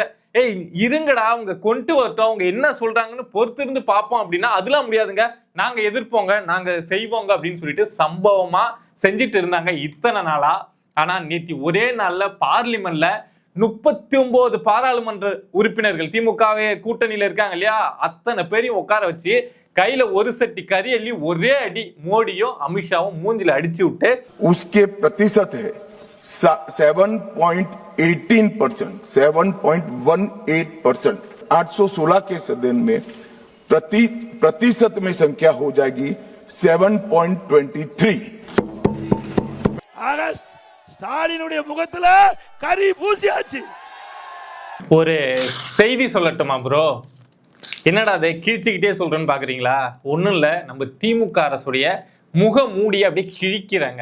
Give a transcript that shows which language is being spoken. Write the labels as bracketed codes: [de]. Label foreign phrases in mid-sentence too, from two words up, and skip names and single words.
[ta] ஏய் இருங்கடா, அவங்க கொண்டு வரட்டும், அவங்க என்ன சொல்றாங்கன்னு பொறுத்திருந்து பார்ப்போம் அப்படின்னா அதெல்லாம் முடியாதுங்க, நாங்க எதிர்ப்போங்க, நாங்க செய்வோங்க அப்படின்னு சொல்லிட்டு சம்பவமா செஞ்சுட்டு இருந்தாங்க இத்தனை நாளா. ஆனா நேத்தி ஒரே நாள்ல பார்லிமெண்ட்ல 39 பாராளுமன்ற உறுப்பினர்கள் திமுகவே கூட்டணியில இருக்காங்க இல்லையா, அத்தனை பேரையும் உட்கார வச்சு கையில ஒரு சட்டி கறி அள்ளி ஒரே அடி மோடியும் அமித்ஷாவும் மூஞ்சில அடிச்சு விட்டு [hi] उसके प्रतिशत है 7.18%, 7.18%। 816 के सदन में प्रतिशत में संख्या हो जाएगी 7.23। [ta] ஸ்டாலினுடைய முகத்துல கறி பூசியாச்சு. ஒரு செய்தி சொல்லட்டுமா ப்ரோ? என்னடா அதை கிழிச்சுக்கிட்டே சொல்றேன்னு பாக்குறீங்களா? ஒண்ணும் இல்ல, நம்ம திமுக அரசுடைய முக மூடியை அப்படியே கிழிக்கிறாங்க.